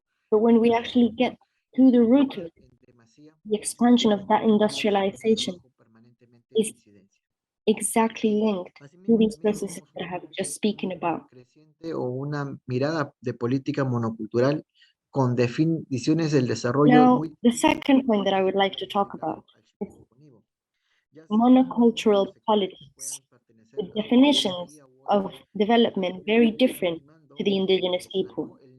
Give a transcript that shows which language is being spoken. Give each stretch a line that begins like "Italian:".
English: But when we actually get to the root of it, the expansion of that industrialization is exactly linked to these processes that I have just spoken about.
Spanish: O una mirada de política monocultural con definiciones del desarrollo.
English: Now, the second point that I would like to talk about is monocultural politics, with definitions of development very different to the indigenous people.